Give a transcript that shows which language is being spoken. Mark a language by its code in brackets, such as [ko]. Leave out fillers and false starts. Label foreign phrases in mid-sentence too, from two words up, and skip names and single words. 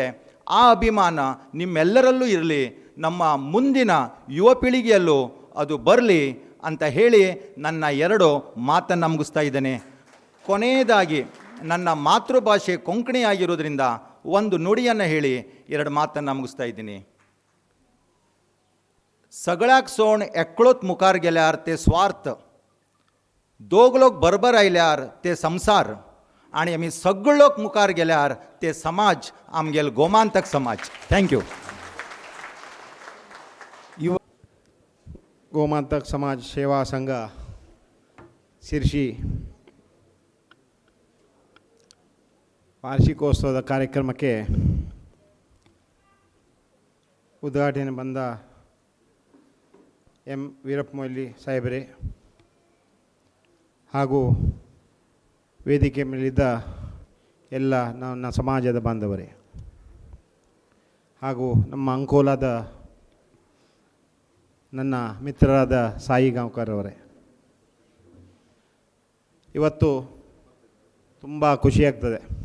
[kn] ಆ ಅಭಿಮಾನ ನಿಮ್ಮೆಲ್ಲರಲ್ಲೂ ಇರಲಿ, ನಮ್ಮ ಮುಂದಿನ ಯುವ ಪೀಳಿಗೆಯಲ್ಲೂ ಅದು ಬರಲಿ ಅಂತ ಹೇಳಿ ನನ್ನ 2 ಮಾತನ್ನು ಮುಗಿಸ್ತಾ ಇದ್ದೇನೆ. ಕೊನೆಯದಾಗಿ, ನನ್ನ ಮಾತೃಭಾಷೆ ಕೊಂಕಣಿ ಆಗಿರೋದ್ರಿಂದ ಒಂದು ನುಡಿಯನ್ನು ಹೇಳಿ 2 ಮಾತನ್ನು ಮುಗಿಸ್ತಾ ಇದ್ದೀನಿ. [kok] सगळ्याक सोण एकलोच मुखार गेल्यार ते स्वार्थ, दोग लोक बरोबर आयल्यार ते संसार, आणि आमी सगळे लोक मुखार गेल्यार ते समाज, आमगेल गोमांतक समाज. [en] Thank you. [kn] ಗೋಮಾಂತಕ್ ಸಮಾಜ್ ಸೇವಾ ಸಂಘ ಶಿರ್ಸಿ ವಾರ್ಷಿಕೋತ್ಸವದ ಕಾರ್ಯಕ್ರಮಕ್ಕೆ ಉದ್ಘಾಟನೆ ಬಂದ ಎಂ ವೀರಪ್ಪ ಮೊಯ್ಲಿ ಸಾಹೇಬರೇ ಹಾಗೂ ವೇದಿಕೆ ಮೇಲಿದ್ದ ಎಲ್ಲ ನನ್ನ ಸಮಾಜದ ಬಾಂಧವರೇ ಹಾಗೂ ನಮ್ಮ ಅಂಕೋಲಾದ ನನ್ನ ಮಿತ್ರರಾದ ಸಾಯಿ ಗಾಂವ್ಕರ್ ಅವರೇ, ಇವತ್ತು ತುಂಬ ಖುಷಿಯಾಗ್ತದೆ.